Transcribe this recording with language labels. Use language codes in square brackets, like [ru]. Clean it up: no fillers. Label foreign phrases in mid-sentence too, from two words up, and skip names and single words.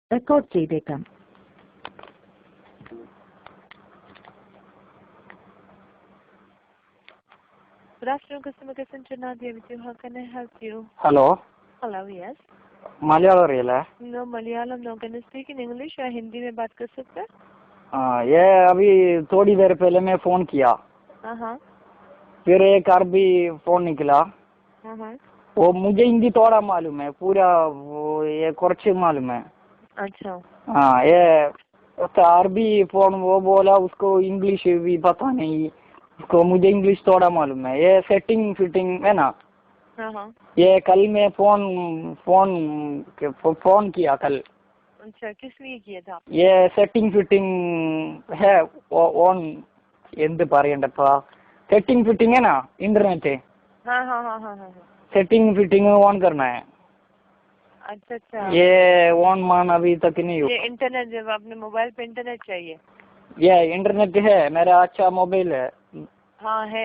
[ml] റെക്കോർഡ് ചെയ്തേക്കാം. [en] Good afternoon, customer care center. Nadia with you. How can I help you? [hi] हेलो. [en] Hello, yes. [hi] मलयालम रियल है? [en] No, Malayalam. No, can you speak in English [hi] या हिंदी में बात कर सकते हैं? हाँ, ये अभी थोड़ी देर पहले मैं फ़ोन किया. हाँ. फिर एक अरबी फ़ोन निकला. हाँ. वो मुझे हिंदी थोड़ा मालूम है, पूरा वो ये कुछ मालूम है. अच्छा. हाँ, ये उसका अरबी फ़ोन वो बोला, उसको इंग्लिश भी पता नहीं. उसको मुझे इंग्लिश थोड़ा मालूम है. ये सेटिंग फिटिंग है ना. हाँ. ये कल मैं फ़ोन किया कल. अच्छा, किस लिए किया था? ये सेटिंग फिटिंग है ഓൺ [ml] എന്ത് പറയണ്ടപ്പാ, [hi] सेटिंग फिटिंग है ना इंटरनेट. हाँ. सेटिंग फिटिंग ऑन करना है. अच्छा. ये ऑन मान अभी तक नहीं हुआ. ये इंटरनेट जब अपने मोबाइल पे इंटरनेट चाहिए? ये इंटरनेट है मेरा. अच्छा मोबाइल है. हाँ है.